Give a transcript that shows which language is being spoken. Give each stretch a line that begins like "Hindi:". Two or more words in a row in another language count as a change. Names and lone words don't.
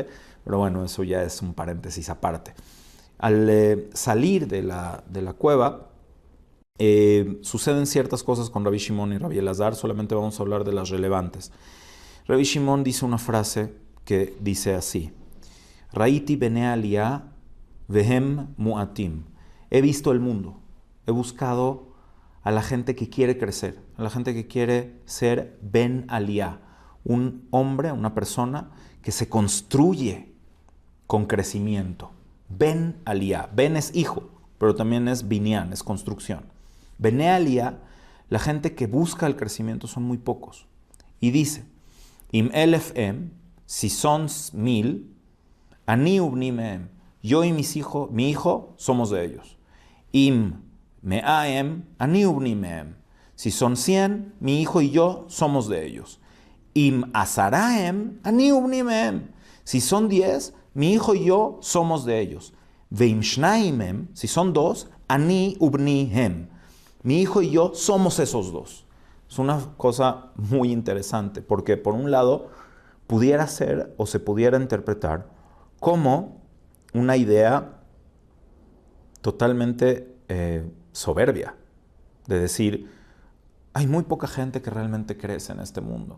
Spanish: Pero bueno, eso ya es un paréntesis aparte. Al salir de la cueva, suceden ciertas cosas con Rabbi Shimon y Rabbi Elazar. Solamente vamos a hablar de las relevantes. Rabbi Shimon dice una frase que dice así:
Hebrew: ראיתי בני עלייה והם מועטים.
Spanish: He visto el mundo, he buscado a la gente que quiere crecer, a la gente que quiere ser
Hebrew: בן עלייה,
Spanish: un hombre, una persona que se construye con crecimiento.
Hebrew: בן עלייה,
Spanish: ben es hijo, pero también es binyan, es construcción.
Hebrew: בני עלייה,
Spanish: la gente que busca el crecimiento son muy pocos. Y dice,
Hebrew: אם אלף הם,
Spanish: si son 1000,
Hebrew: אני ובני מהם,
Spanish: yo y mi hijo somos de ellos.
Hebrew: אם מאה הם, אני ובני מהם,
Spanish: si son 100, mi hijo y yo somos de ellos.
Hebrew: אם עשרה הם, אני ובני מהם,
Spanish: si son 10, mi hijo y yo somos de ellos.
Hebrew: ואם שניים הם,
Spanish: si son 2,
Hebrew: אני ובני הם,
Spanish: mi hijo y yo somos esos 2. Es una cosa muy interesante, porque por un lado pudiera ser o se pudiera interpretar como una idea totalmente soberbia, de decir, hay muy poca gente que realmente crece en este mundo.